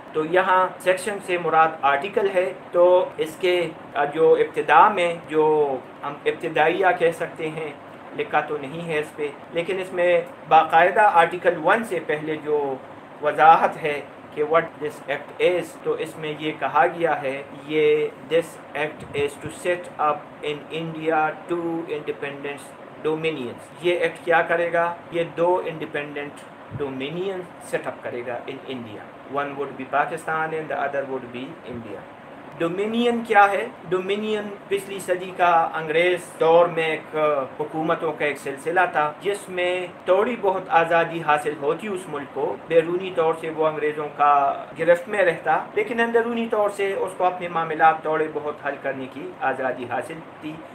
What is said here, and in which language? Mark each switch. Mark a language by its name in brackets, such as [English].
[Urdu] تو یہاں سیکشن سے مراد آرٹیکل ہے. تو اس کے جو ابتدا میں جو ہم ابتدائیہ کہہ سکتے ہیں، لکھا تو نہیں ہے اس پہ، لیکن اس میں باقاعدہ آرٹیکل 1 سے پہلے جو وضاحت ہے کہ [English] what this act is، [Urdu] تو اس میں یہ کہا گیا ہے یہ [English] this act is to set up in India 2 independent dominions. [Urdu] یہ ایکٹ کیا کرے گا؟ یہ [English] 2 independent dominions set up [Urdu] کرے گا [English] in India. One would be Pakistan and the other would be India. [Urdu] Dominion کیا ہے؟ ڈومینین پچھلی صدی کا انگریز دور میں ایک حکومتوں کا ایک سلسلہ تھا جس میں تھوڑی بہت آزادی حاصل ہوتی اس ملک کو. بیرونی طور سے وہ انگریزوں کا گرفت میں رہتا، لیکن اندرونی طور سے اس کو اپنے معاملات تھوڑے بہت حل کرنے کی آزادی حاصل تھی.